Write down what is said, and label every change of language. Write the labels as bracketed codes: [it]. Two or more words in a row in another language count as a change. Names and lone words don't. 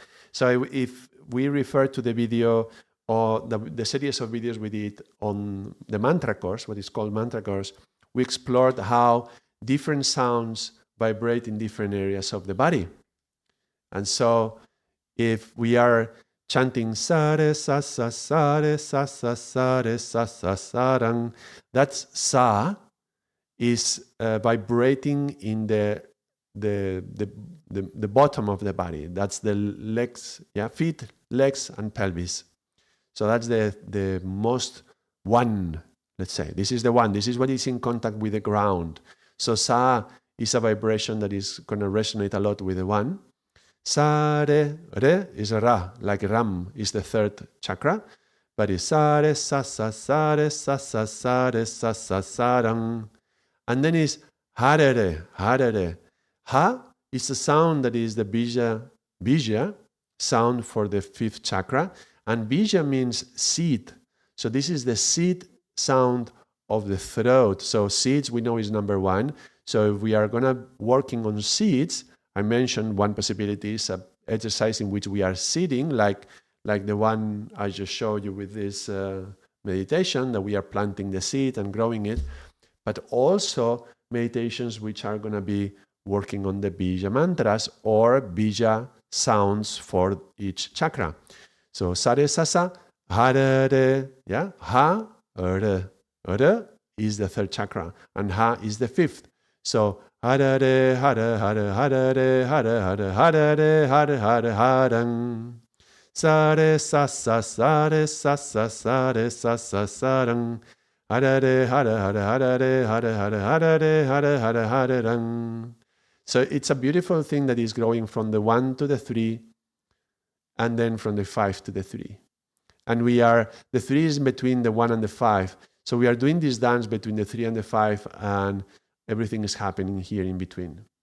[en] So if we refer to the video or the series of videos we did on the mantra course, what is called mantra course, we explored how different sounds vibrate in different areas of the body. And so if we are chanting [sa] sa re sa sa sa re sa sa sa re sa sa sa rang, [en] that's sa is vibrating in the the bottom of the body. That's the legs, feet, legs, and pelvis. So that's the most one, let's say. This is the one. This is what is in contact with the ground. So sa is a vibration that is going to resonate a lot with the one. Sa re, re is a ra, like ram is the third chakra. But it's [sa] sa re sa sa sa re sa sa sa re sa sa sa rang. [en] And then it's [sa] ha re re, ha re re. [en] Ha is a sound that is the bija sound for the fifth chakra. And bija means seed. So this is the seed sound of the throat. So seeds we know is number one. So if we are going to working on seeds, I mentioned one possibility is an exercise in which we are seeding, like the one I just showed you with this meditation, that we are planting the seed and growing it, but also meditations which are going to be working on the bija mantras or bija sounds for each chakra. [sa] So sare sasa, [en] harare, ha, re is the third chakra, and ha is the fifth. [sa] So harare, hare, hare, harare, hare, hare, harare, hare, hare, harang. Sare sasa, sare sasa, sare sasa, sarang. Harare, hare, hare, harare, hare, hare, harare, hare, hare, harang. [en] So it's a beautiful thing that is growing from the 1 to the 3, and then from the 5 to the 3. And the 3 is between the 1 and the 5. So we are doing this dance between the 3 and the 5, and everything is happening here in between.